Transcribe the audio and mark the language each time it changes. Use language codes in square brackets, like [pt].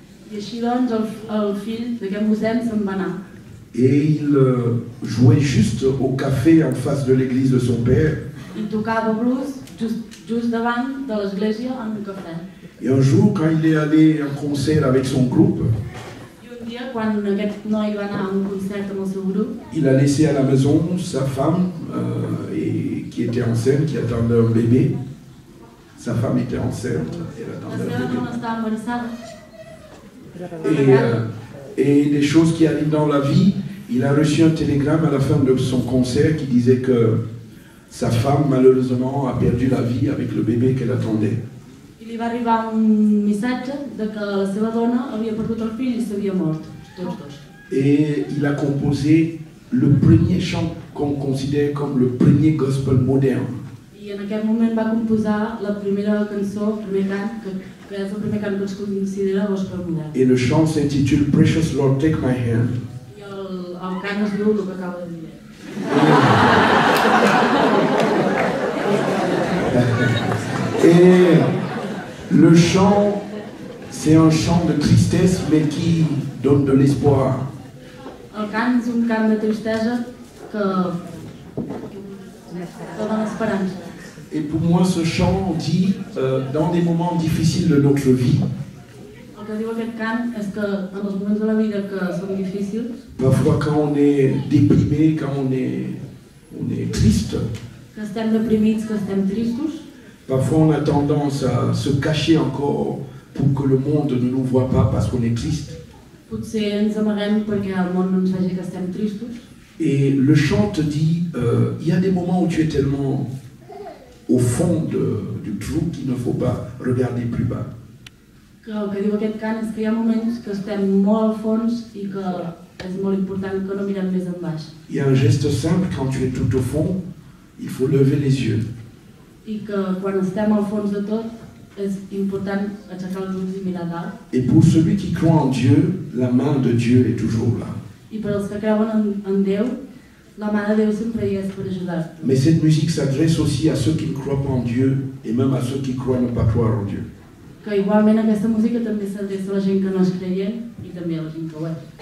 [ca] I així doncs el fill d'aquest mossèn se'n va anar. [fr] Et il jouait juste au café en face de l'église de son père. [ca] I tocava blues just davant de l'església en un cafè. [fr] Et un jour, quand il est allé en concert avec son groupe, [ca] I un dia, quan aquest noi va anar a un concert amb el seu grup, [fr] il a laissé à la maison sa femme qui était enceinte, qui attendait un bébé. Sa femme était enceinte, elle [ca] la [fr] attendait [ca] seva [fr] un [ca] dona estava embarassada. [fr] bébé. Et des choses qui arrivent dans la vie, il a reçu un télégramme à la fin de son concert qui disait que sa femme, malheureusement, a perdu la vie avec le bébé qu'elle attendait. [ca] I li va arribar un missatge de que la seva dona havia perdut el fill i s'havia mort, tots dos. [fr] Et il a composé le premier chant qu'on considère comme le premier gospel moderne. [ca] I en aquest moment va composar la primera cançó, el primer cant, que és el primer cant que es considera gospel modern. [fr] Et le chant s'intitule Precious Lord, Take My Hand. [ca] I el cant es diu el que acabo de dir. [fr] Et le chant, c'est un chant de tristesse, mais qui donne de l'espoir. [ca] El cant és un cant de tristesa que dona esperança. [fr] Et pour moi, ce chant dit, dans des moments difficiles de notre vie, [ca] El que diu aquest cant és que en els moments de la vida que són difícils, [fr] parfois quand on est déprimé, quand on est triste, [ca] que estem deprimits, que estem tristos, [fr] parfois on a tendance à se cacher encore pour que le monde ne nous voit pas parce qu'on est triste. [ca] potser ens amaguem perquè el món no ens vegi que estem tristos. [fr] Et le chant te dit, il y a des moments où tu es tellement au fond du trou qu'il ne faut pas regarder plus bas. [ca] Que el que diu aquest cant és que hi ha moments que estem molt al fons i que és molt important que no mirem més en baix. [fr] Il y a un geste simple, quand tu es tout au fond, il faut lever les yeux. [ca] I que quan estem al fons de tot és important aixecar els ulls i mirar dalt. [fr] Et pour celui qui croit en Dieu, la main de Dieu est toujours là. [ca] I per als que creuen en Déu, la mà de Déu sempre hi és per ajudar. [fr] Mais cette musique s'adresse aussi à ceux qui ne croient pas en Dieu et même à ceux qui croient ne pas croire en Dieu. [ca] Que igualment aquesta música també s'adreça a la gent que no és creient i també a la gent que ho és.